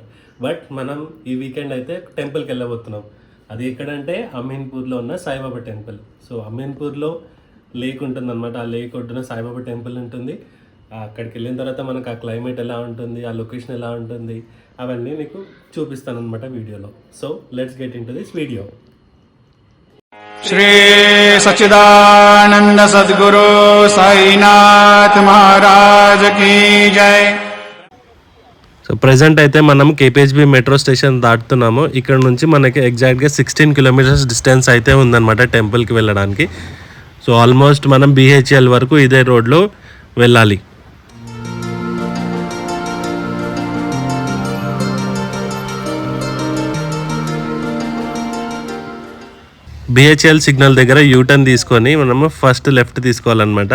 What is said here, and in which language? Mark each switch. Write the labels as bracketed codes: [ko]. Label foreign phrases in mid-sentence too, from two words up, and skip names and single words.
[te] బట్ మనం ఈ వీకెండ్ అయితే టెంపుల్కి వెళ్ళబోతున్నాం. అది ఎక్కడంటే అమీన్పూర్లో ఉన్న సాయిబాబా టెంపుల్. సో అమీన్పూర్లో లేక్ ఉంటుంది అనమాట. ఆ లేక్ ఒడ్డున సాయిబాబా టెంపుల్ ఉంటుంది. అక్కడికి వెళ్ళిన తర్వాత మనకు ఆ క్లైమేట్ ఎలా ఉంటుంది, ఆ లొకేషన్ ఎలా ఉంటుంది, అవన్నీ మీకు చూపిస్తాను అనమాట వీడియోలో. [en] So let's get into this video. [hi] श्री सच्चिदानंद सद्गुरु साईनाथ महाराज की जय. [te] సో ప్రజెంట్ అయితే మనం కేపీహెచ్బి [en] metro station [te] దాటుతున్నాము. ఇక్కడ నుంచి మనకి ఎగ్జాక్ట్గా 16 [en] kilometers distance [te] అయితే ఉందన్నమాట టెంపుల్కి వెళ్ళడానికి. సో ఆల్మోస్ట్ మనం బిహెచ్ఎల్ వరకు ఇదే రోడ్లో వెళ్ళాలి. బిహెచ్ఎల్ సిగ్నల్ దగ్గర యూటర్న్ తీసుకొని మనము [en] first left [te] తీసుకోవాలన్నమాట.